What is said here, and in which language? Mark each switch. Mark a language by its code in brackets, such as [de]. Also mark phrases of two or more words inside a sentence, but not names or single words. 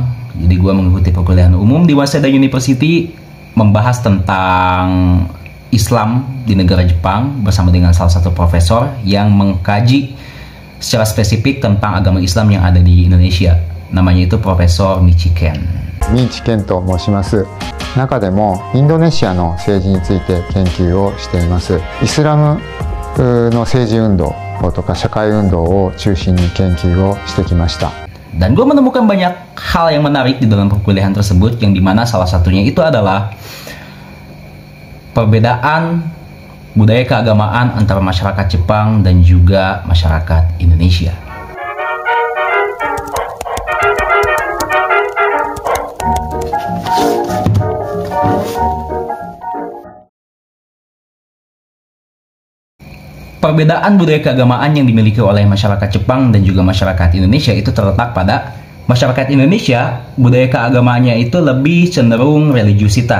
[id] Jadi gua mengikuti perkuliahan umum di Waseda University, membahas tentang Islam di negara Jepang bersama dengan salah satu profesor yang mengkaji secara spesifik tentang agama Islam yang ada di Indonesia. Namanya itu Profesor Michiken. [ja] Michiken と申します。中でもインドネシアの政治について研究をしています。イスラムの政治運動とか社会運動を中心に研究をしてきました。 [id] Dan gue menemukan banyak hal yang menarik di dalam perkuliahan tersebut, yang dimana salah satunya itu adalah perbedaan budaya keagamaan antara masyarakat Jepang dan juga masyarakat Indonesia. Perbedaan budaya keagamaan yang dimiliki oleh masyarakat Jepang dan juga masyarakat Indonesia itu terletak pada masyarakat Indonesia, budaya keagamaannya itu lebih cenderung religiusitas.